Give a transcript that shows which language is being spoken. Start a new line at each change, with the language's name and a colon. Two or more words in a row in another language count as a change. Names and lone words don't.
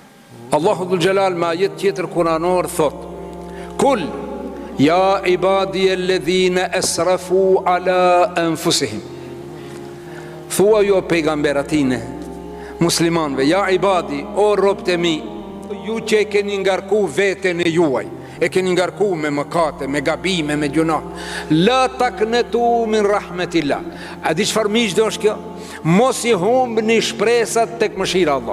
Albanian: Allahu
Arabic: ذو الجلال
Albanian: me ajet tjetër kuranor thot:
Arabic: قل يا عبادي الذين أسرفوا على أنفسهم.
Albanian: Thua jo pejgamberatine, muslimanve,
Arabic: يا عبادي,
Albanian: o robt e mi, ju që e keni ngarku veten e juaj, e keni ngarku me mëkate, me gabime, me gjuna,
Arabic: لا تقنطوا من رحمة الله.
Albanian: A di çfarë miq do është kjo? Mos i humbni shpresat tek mëshira Allah.